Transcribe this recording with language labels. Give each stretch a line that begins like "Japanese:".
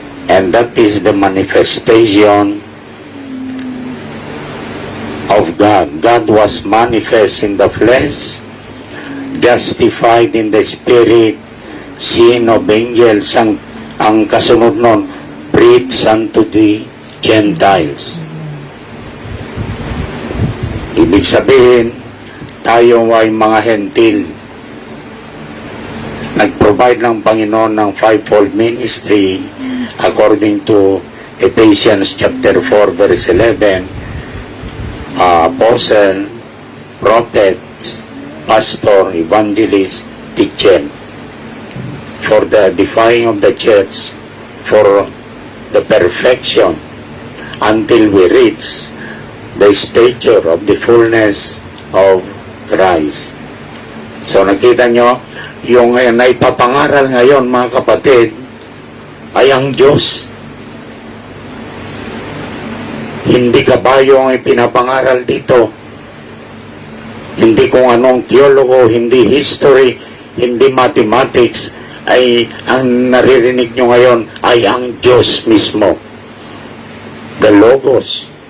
English: And that is the manifestation of God. God was manifest in the flesh, justified in the spirit, seen of angels,
Filipino: ang kasunod nun,
English: preached unto the Gentiles.
Filipino: Ibig sabihin, tayo ay mga hentil. Nag-provide ng Panginoon ng
English: fivefold ministry according to Ephesians chapter 4 verse 11, apostle, prophets, pastor, evangelist, teacher, for the edifying of the church, for the perfection, until we reach the stature of the fullness of Christ.
Filipino: So nakita nyo, yung naipapangaral ngayon mga kapatid, ay ang Diyos. Hindi kabayo ang ipinapangaral dito. Hindi kung anong teologo, hindi history, hindi mathematics, ay ang naririnig nyo ngayon ay ang Diyos mismo.
English: The Logos.